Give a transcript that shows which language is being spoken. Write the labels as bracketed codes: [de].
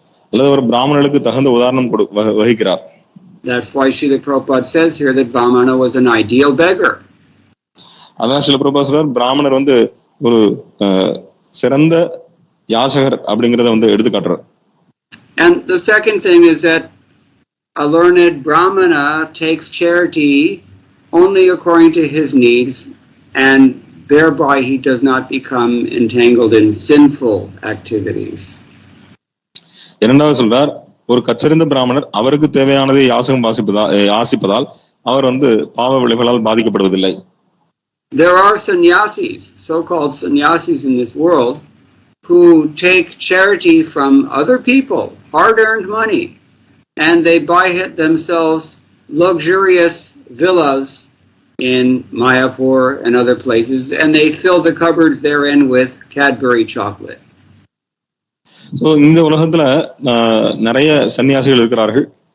[ta] அல்லது ஒரு பிராமணனுக்கு தகுந்த உதாரணம் வகிக்கிறார். [en] That's why Srila Prabhupada says here that Vamana was an ideal beggar. [ta] அதான் ஸ்ரீல பிரபுபாதர் சொல்றார், பிராமணர் ஒரு சிறந்த யாசகர் அப்படிங்கறத எடுத்து காட்டுறார். [en] And the second thing is that a learned Brahmana takes charity only according to his needs, and thereby he does not become entangled in sinful activities. [ta] இரண்டாவது சொல்றார், ஒரு கற்றறிந்த பிராமணர் அவருக்கு தேவையானதை யாசகம் ஆசிப்பதால் அவர் பாவ விளைவுகளால் பாதிக்கப்படுவதில்லை. [en] There are sannyasis, so-called sannyasis in this world, who take charity from other people, hard-earned money, and they buy themselves luxurious villas in Mayapur and other places, and they fill the cupboards therein with Cadbury chocolate. [ta] So இந்த உலகத்துல நிறைய சன்னியாசிகள் இருக்கிறார்கள்.